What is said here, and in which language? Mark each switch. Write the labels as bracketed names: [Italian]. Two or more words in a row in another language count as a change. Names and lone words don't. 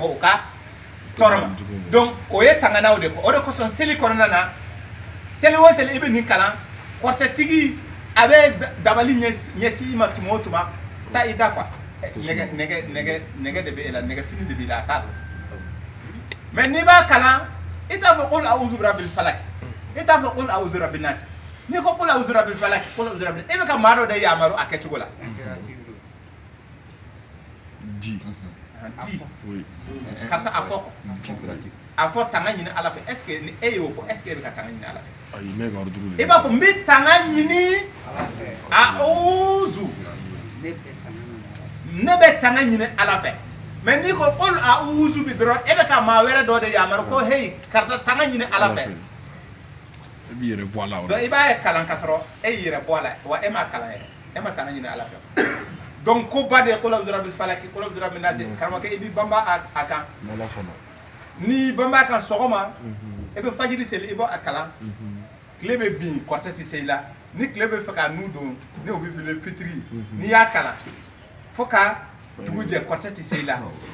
[Bambara] o ka tɔɔrɔ ma donc o ye tanganaw de kɔ o de kosɔn seli kɔnɔna na seli o seli i bɛ nin kalan kɔrɔtɛtigi a bɛ dabali ɲɛsin i ma tuma o tuma taa i da quoi nɛgɛ de bɛ e la nɛgɛ fini de b'i la a t'a dɔn mais n'i b'a kalan i t'a fɔ [Arabic] قل أعوذ برب الفلق [Bambara] i t'a fɔ [Arabic] قل أعوذ برب الناس [Bambara] n'i ko [Arabic] قل أعوذ برب الفلق قل أعوذ برب [Bambara] i bɛ ka maa dɔ de yamaru a kɛcogo la di karisa a fɔ a fɔ tanga ɲini ala fɛ [French] est ce que [Bambara] ni e y'o fɔ [French] est ce que [Bambara] e bɛ ka tanga ɲini ala fɛ ayi ne ka ordre i b'a fɔ n bɛ tanga ɲini a'udhu ne bɛ tanga ɲini ala fɛ mais n'i ko [Arabic] قل أعوذ ب [Bambara] dɔrɔn e bɛ ka maa wɛrɛ dɔ de yamaru ko hey karisa tanga ɲini ala fɛ i b'i yɛrɛ bɔ a la donc i b'a kalan ka sɔrɔ e y'i yɛrɛ bɔ a la wa e m'a kalan yɛrɛ e ma tanga ɲini ala fɛ donc ko ba de [Arabic] قل أعوذ برب الفلق قل أعوذ برب الناس [Bambara] karamɔgɔkɛ i b'i banba a kan ni banba a kan sɔgɔma e bɛ fajiri seli i bɔ a kalan tile bɛ bin kɔrɔtɛ tɛ se i la ni tile bɛ fɛ ka nu don ni o bɛ fili fitiri n'i y'a kalan fo ka dugu jɛ kɔrɔtɛ tɛ se i la